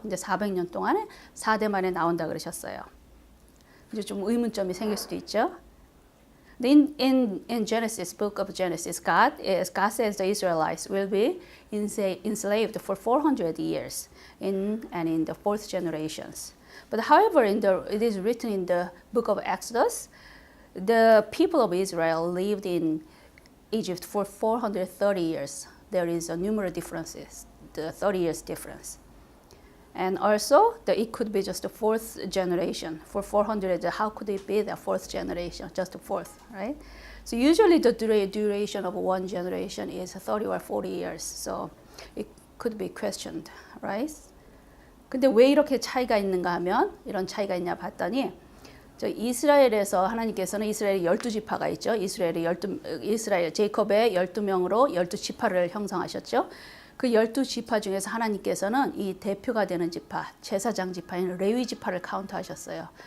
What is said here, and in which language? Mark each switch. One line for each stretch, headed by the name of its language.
Korean: 근데 400년 동안에 4대 만에 나온다 그러셨어요. 이제 좀 의문점이 생길 수도 있죠.
English: In Genesis, book of Genesis, God says the Israelites will be enslaved for 400 years in the 4th generations. But however, it is written in the book of Exodus, the people of Israel lived in Egypt for 430 years. There is a numerous differences, the 30 years difference. And also, it could be just the 4th generation. For 400, how could it be the 4th generation? Just the 4th, right? So usually the duration of one generation is 30 or 40 years. So it could be questioned, right?
Korean: 근데 왜 이렇게 차이가 있는가 하면, 이런 차이가 있냐 봤더니, 이스라엘에서 하나님께서는 이스라엘의 12지파가 있죠. 이스라엘 제이콥의 12명으로 12지파를 형성하셨죠. 그 12지파 중에서 하나님께서는 이 대표가 되는 지파, 제사장 지파인 레위 지파를 카운트하셨어요.